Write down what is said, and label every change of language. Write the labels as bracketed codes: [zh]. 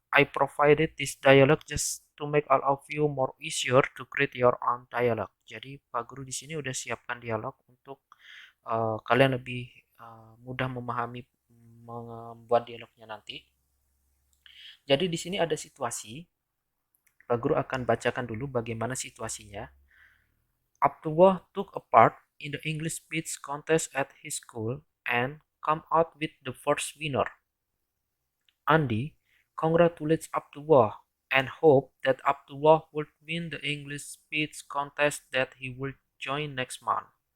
[en] I provided this dialogue just to make all of you more easier to create your own dialogue. [id] Jadi Pak Guru di sini udah siapkan dialog untuk kalian lebih mudah memahami membuat dialognya nanti. Jadi di sini ada situasi. Pak Guru akan bacakan dulu bagaimana situasinya. [en] Abdullah took a part in the English speech contest at his school and come out with the first winner. Andy congratulates Abdullah and hope that Abdullah would win the English speech contest that he will join next month.